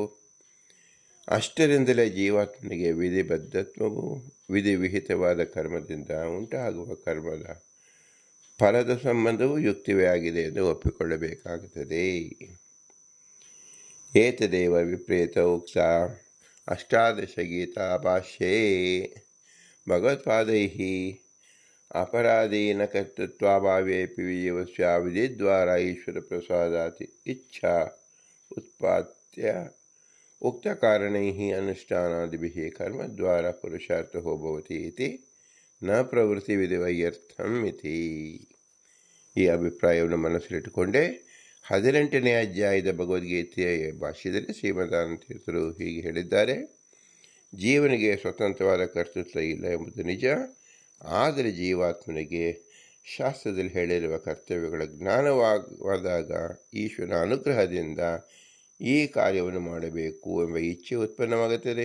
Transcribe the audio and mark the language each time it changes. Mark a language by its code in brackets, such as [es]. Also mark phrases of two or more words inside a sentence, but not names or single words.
[kn] ಅಷ್ಟರಿಂದಲೇ ಜೀವಾತ್ಮನಿಗೆ ವಿಧಿಬದ್ಧತ್ವವು ವಿಧಿವಿಹಿತವಾದ ಕರ್ಮದಿಂದ ಉಂಟಾಗುವ ಕರ್ಮದ ಫಲದ ಸಂಬಂಧವು ಯುಕ್ತಿವೇ ಆಗಿದೆ ಎಂದು ಒಪ್ಪಿಕೊಳ್ಳಬೇಕಾಗುತ್ತದೆ. [sa] ಏತದೇವ ವಿಪ್ರೇತ ಉಕ್ತ ಅಷ್ಟಾದಶಗೀತಾ ಭಾಷ್ಯೇ ಭಗವತ್ಪಾದೈಃ अपराधीन कर्तृत्वाभावेऽपि जीवस्य विधिद्वारा ईश्वरप्रसादात् इच्छा उत्पाद्य उक्तकारणैः अनुष्ठानादिभिः कर्मद्वारा पुरुषार्थो भवति इति न [kn] ಪ್ರವೃತ್ತಿವಿಧಿವಯ್ಯರ್ಥಂ ಇತಿ. ಈ ಅಭಿಪ್ರಾಯವನ್ನು ಮನಸ್ಸಲ್ಲಿಟ್ಟುಕೊಂಡೇ 18ನೇ ಅಧ್ಯಾಯದ ಭಗವದ್ಗೀತೆಯ ಭಾಷ್ಯದಲ್ಲಿ ಶ್ರೀಮದಾನಂದ ತೀರ್ಥರು ಹೀಗೆ ಹೇಳಿದ್ದಾರೆ. ಜೀವನಿಗೆ ಸ್ವತಂತ್ರವಾದ ಕರ್ತೃತ್ವ ಇಲ್ಲ ಎಂಬುದು ನಿಜ. ಆದರೆ ಜೀವಾತ್ಮನಿಗೆ ಶಾಸ್ತ್ರದಲ್ಲಿ ಹೇಳಿರುವ ಕರ್ತವ್ಯಗಳ ಜ್ಞಾನವಾದಾಗ ಈಶ್ವರನ ಅನುಗ್ರಹದಿಂದ ಈ ಕಾರ್ಯವನ್ನು ಮಾಡಬೇಕು ಎಂಬ ಇಚ್ಛೆ ಉತ್ಪನ್ನವಾಗುತ್ತದೆ.